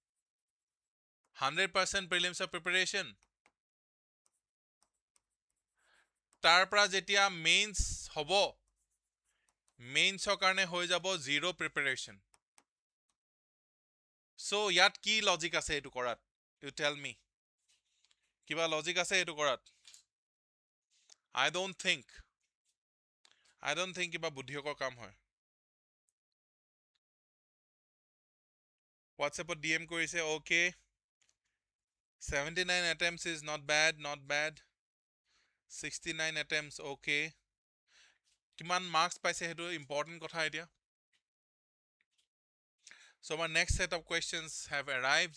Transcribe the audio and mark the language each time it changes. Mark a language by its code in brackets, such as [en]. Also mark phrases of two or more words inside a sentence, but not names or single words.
[as] 100% [en] prelims preparation [as] তাৰ পৰা যেতিয়া মেইনছ হ'ব মেইনছৰ কাৰণে হৈ যাব [en] zero preparation so' [as] ইয়াত কি লজিক আছে এইটো কৰাত [en] you tell me [as] কিবা লজিক আছে এইটো কৰাত [en] I don't think [as] কিবা বুদ্ধিয়কৰ কাম হয় হোৱাটছএপত DM কৰিছে [en] okay 79 attempts is not bad 69 attempts okay [as] কিমান মাৰ্কছ পাইছে সেইটো ইম্পৰ্টেণ্ট কথা এতিয়া [en] So our next set of questions have arrived.